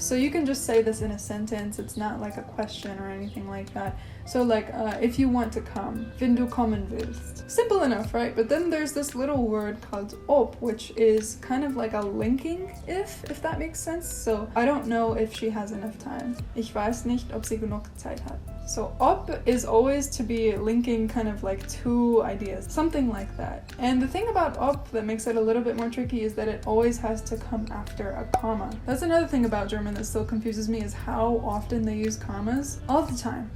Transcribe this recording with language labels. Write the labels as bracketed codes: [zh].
[en] So you can just say this in a sentence, it's not like a question or anything like that. So like, if you want to come, [de] wenn du kommen willst. [en] Simple enough, right? But then there's this little word called ob, which is kind of like a linking if that makes sense. So I don't know if she has enough time. [de] Ich weiß nicht, ob sie genug Zeit hat. [en] So ob is always to be linking kind of like 2 ideas, something like that. And the thing about ob that makes it a little bit more tricky is that it always has to come after a comma. That's another thing about German that still confuses me, is how often they use commas. All the time.